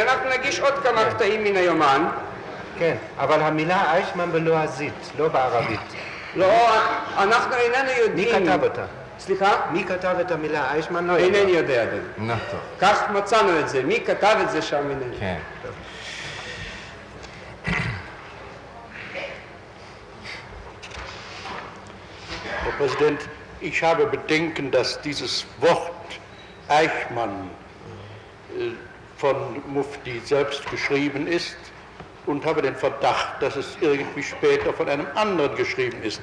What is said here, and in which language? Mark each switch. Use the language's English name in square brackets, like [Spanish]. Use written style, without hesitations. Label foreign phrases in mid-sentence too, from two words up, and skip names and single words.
[Hebrew] אנחנו נגיש עוד כמה קטעים מן היומן. כן, אבל המילה אייכמן בלועזית, לא בערבית. לא, אנחנו איננו מי יודעים... כתב אותה? סליחה? מי כתב את המילה איישמן? לא אינני יודע, אדוני. נו, טוב. כך מצאנו את זה. מי כתב את זה שם אינני. כן. [German] Herr Präsident, ich habe Bedenken, dass dieses Wort Eichmann von Mufti selbst geschrieben ist und habe den Verdacht, dass es irgendwie später von einem anderen geschrieben ist.